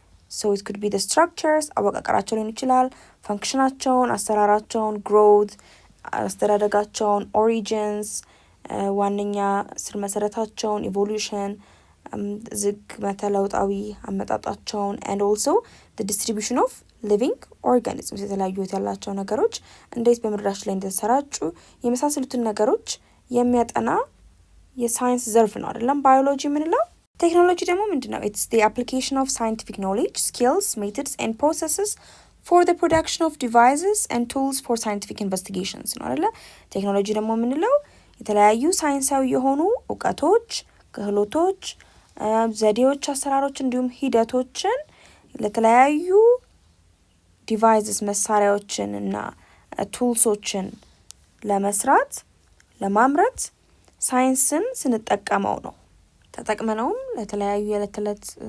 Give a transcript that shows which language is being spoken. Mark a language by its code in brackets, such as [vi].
[en] So it could be the structures [am] አወቃቀራቸው ሊሆን ይችላል፣ ፈንክሽናቸውን፣ አሰራራቸውን፣ growth አስተዳደጋቸውን፣ origins ዋነኛ ስር መሰረታቸውን፣ evolution ዝግመተ ለውጣዊ አመጣጣቸውን [en] and also the distribution of living organisms [am] የተለያዩ ህይወት ያላቸው ነገሮች እንዴት በምድራችን ላይ እንደተሰራጩ የመሳሰሉትን ነገሮች የሚያጠና የሳይንስ ዘርፍ ነው አይደለም ባዮሎጂ የምንለው። ቴክኖሎጂ ደግሞ ምንድነው? [en] It's the application of scientific knowledge, skills, methods and processes for the production of devices and tools for scientific investigations [am] ነው አይደለ? ቴክኖሎጂ ደግሞ የምንለው የተለያዩ ሳይንሳዊ የሆኑ እውቀቶች፣ ክህሎቶች፣ ዘዴዎች፣ አሰራሮች እንዲሁም ሂደቶችን ለተለያዩ ዲቫይስስ መሳሪያዎችን እና ቱልሶችን ለመስራት ለማምረት ሳይንስን ስንጠቀመው ነው። ተጠቅመነውም ለተለያዩ የዕለት ተዕለት